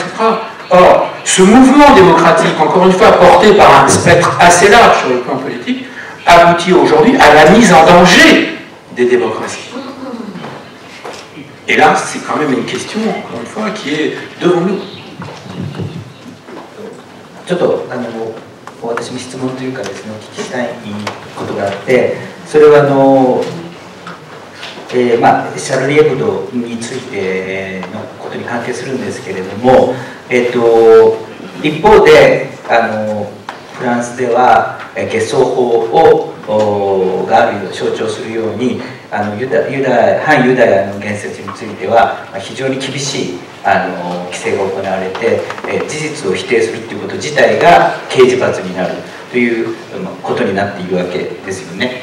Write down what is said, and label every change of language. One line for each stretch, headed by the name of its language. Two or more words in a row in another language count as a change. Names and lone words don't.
French: Or, ce mouvement démocratique, encore une fois porté par un spectre assez large sur le plan politique, aboutit aujourd'hui à la mise en danger des démocraties. Et là, c'est quand même une question, encore une fois, qui est devant nous.
Japanese: ちょっと私も質問というかですね、お聞きしたいことがあって、それはシャルリー・エブドについてのことに関係するんですけれども、一方でフランスでは下装法がある象徴するように反ユダヤの言説については非常に厳しい規制が行われて、事実を否定するということ自体が刑事罰になるということになっているわけですよね。